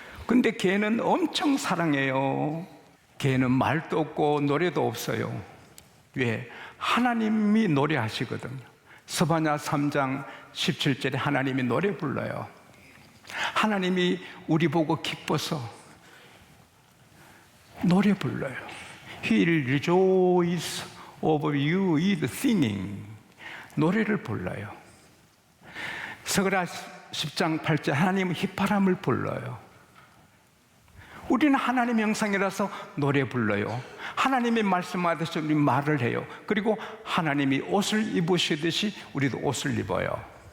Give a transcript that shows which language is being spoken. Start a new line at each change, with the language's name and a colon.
Korean: 근데 개는 엄청 사랑해요. 개는 말도 없고 노래도 없어요. 왜? 하나님이 노래하시거든요. 스바냐 3장 17절에 하나님이 노래 불러요. 하나님이 우리 보고 기뻐서 노래 불러요.
English: He'll rejoice over you with singing.
Korean: 노래를 불러요. 스가랴 10장 8절 하나님은 휘파람을 불러요. 우리는 하나님 형상이라서 노래 불러요. 하나님이 말씀하듯이 우리 말을 해요. 그리고 하나님이 옷을 입으시듯이 우리도 옷을 입어요.